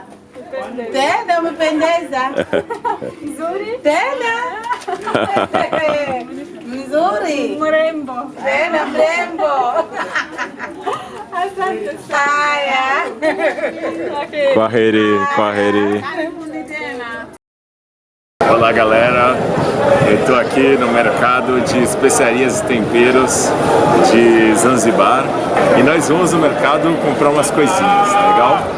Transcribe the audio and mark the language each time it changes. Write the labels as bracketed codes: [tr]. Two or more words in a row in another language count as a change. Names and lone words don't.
[sw] Tena umependeza. Nzuri? Tena. Mzuri. Mrembo. Tena mrembo. Asante sana. Haya. Ok. Kwaheri. Karibuni tena. [pt] Olá, galera. Eu estou aqui no mercado de especiarias e temperos de Zanzibar e nós vamos no mercado comprar umas coisinhas, tá legal?